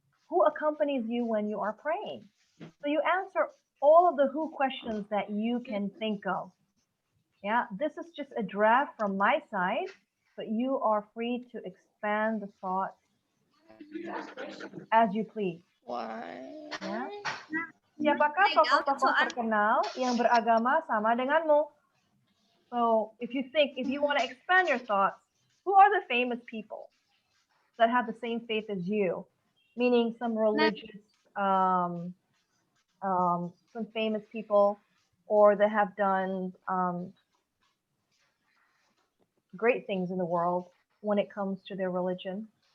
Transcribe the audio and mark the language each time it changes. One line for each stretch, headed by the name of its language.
English: Who accompanies you when you are praying? So you answer all of the who questions that you can think of. Yeah, this is just a draft from my side, but you are free to expand the thought as you please. Why?
Indonesian: Ya. Siapakah tokoh-tokoh terkenal yang beragama sama denganmu?
English: So if you want to expand your thoughts, who are the famous people that have the same faith as you? Meaning some religious, some famous people, or that have done great things in the world when it comes to their religion.